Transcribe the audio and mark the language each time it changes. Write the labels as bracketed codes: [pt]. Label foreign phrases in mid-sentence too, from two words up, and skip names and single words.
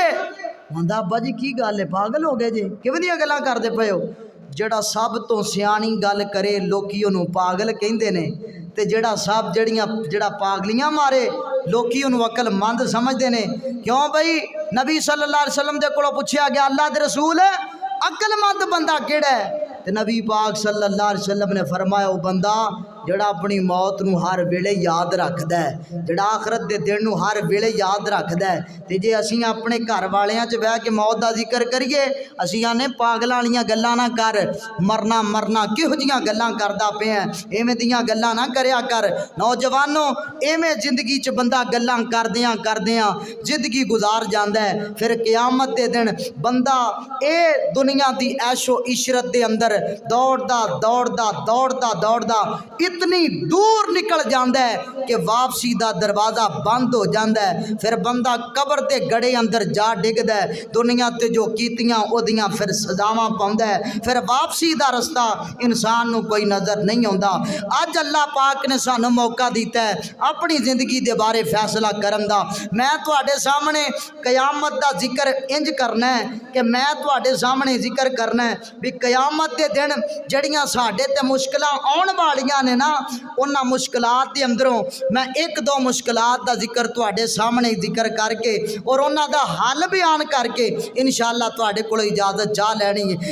[pa] ہندا ابا جی کی گل ہے، پاگل ہو گئے جے، کویں دیاں گلاں کردے پئے ہو. جہڑا سب توں سیانی گل کرے لوکی اوہنوں پاگل کہندے نے، تے جہڑا پاگلیاں مارے لوکی اوہنوں عقلمند سمجھدے نے. کیوں بئی نبی [ar] صلى الله عليه وسلم [pa] دے کولوں پچھیا گیا اللہ دے رسول عقلمند بندہ کیہڑا ہے، تے نبی پاک [ar] صلى الله عليه وسلم [pa] نے فرمایا وہ بندہ جہڑا اپنی موت نوں ہر ویلے یاد رکھدا ہے، جہڑا آخرت دے دن نوں ہر ویلے یاد رکھدا ہے. تے جے اسیں اپنے گھر والیاں چ بہہ کے موت دا ذکر کریئے اسیں آنے پاگلاں والیاں گلاں نہ کر، مرنا مرنا کیہو جیہیاں گلاں کردا پیا، ایویں دیاں گلاں نہ کریا کر. نوجوانو ایویں زندگی چ بندہ گلاں کردیاں کردیاں زندگی گزار جاندا ہے. پھر قیامت دے دن بندہ اے دنیا دی عیش و عشرت دے اندر دوڑدا دوڑدا دوڑدا دوڑدا दौड़दा दौड़दा [ur] اتنی دور نکل جاتا ہے کہ واپسی کا دروازہ بند ہو جاتا ہے. [pa] پھر بندہ قبر کے گڑھے اندر جا ڈگدا ہے، دنیا تے جو کیتیاں اودیاں پھر سزاواں پاؤندا ہے، پھر واپسی کا رستہ انسان نوں کوئی نظر نہیں آتا. اج اللہ پاک نے سانوں موقع دتا ہے اپنی زندگی کے بارے فیصلہ کرن دا. میں تہاڈے سامنے قیامت کا ذکر انج کرنا ہے کہ میں تہاڈے سامنے ذکر کرنا ہے بھی قیامت کے دن جڑیاں ساڈے تے مشکلاں آؤن والیاں نے نا، اوہناں مشکلات کے اندروں میں اک دو مشکلات کا ذکر تہاڈے سامنے ذکر کر کے اور اوہناں دا حل بیان کر کے ان شاء اللہ تہاڈے کولوں اجازت جا لینی ہے.